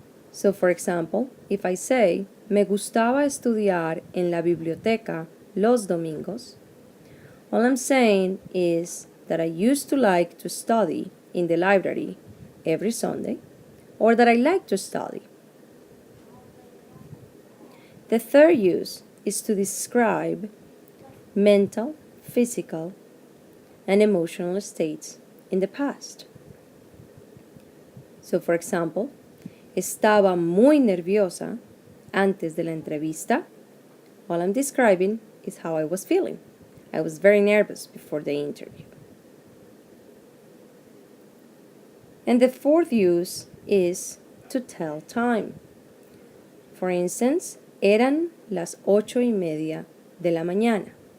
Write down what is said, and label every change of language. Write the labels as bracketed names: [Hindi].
[English] So, for example, if I say, [Spanish] me gustaba estudiar en la biblioteca los domingos, [English] all I'm saying is that I used to like to study in the library every Sunday, or that I like to study. The third use is to describe mental, physical, and emotional states in the past. So, for example, [Spanish] estaba muy nerviosa antes de la entrevista. [English] All I'm describing is how I was feeling. I was very nervous before the interview. And the fourth use is to tell time. For instance, [Spanish] eran las 8:30 de la mañana.